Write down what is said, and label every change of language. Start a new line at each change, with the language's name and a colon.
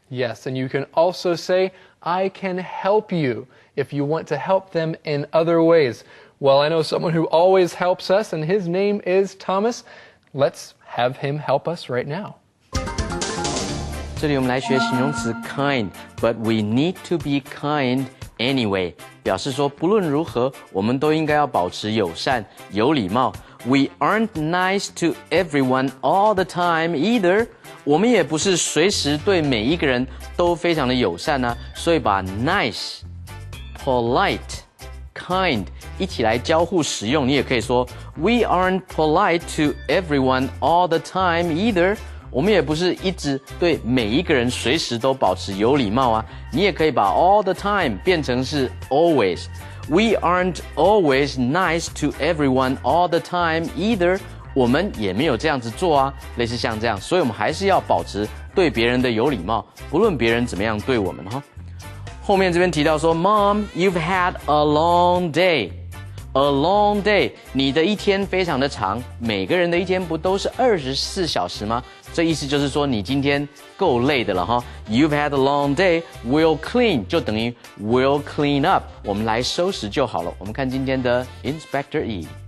English: Yes, and you can also say, I can help you if you want to help them in other ways. Well, I know someone who always helps us, and his name is Thomas. Let's have him help us right now.
Chinese: 这里我们来学形容词 kind,
English: but we need to be kind anyway.
Chinese: 表示说不论如何，我们都应该要保持友善、有礼貌。
English: We aren't nice to everyone all the time either.
Chinese: 我们也不是随时对每一个人都非常的友善啊，所以把 nice, polite, kind 一起来交互使用。你也可以说
English: We aren't polite to everyone all the time either.
Chinese: 我们也不是一直对每一个人随时都保持有礼貌啊。你也可以把
English: all the time
Chinese: 变成是
English: always. We aren't always nice to everyone all the time either.
Chinese: 我们也没有这样子做啊，类似像这样，所以我们还是要保持对别人的有礼貌，不论别人怎么样对我们哈。后面这边提到说
English: Mom, you've had a long day. A long day.
Chinese: 你的一天非常的长，每个人的一天不都是24小时吗？这意思就是说你今天够累的了哈。
English: You've had a long day. We'll clean
Chinese: 就等于
English: we'll clean up.
Chinese: 我们来收拾就好了。我们看今天的 Inspector E.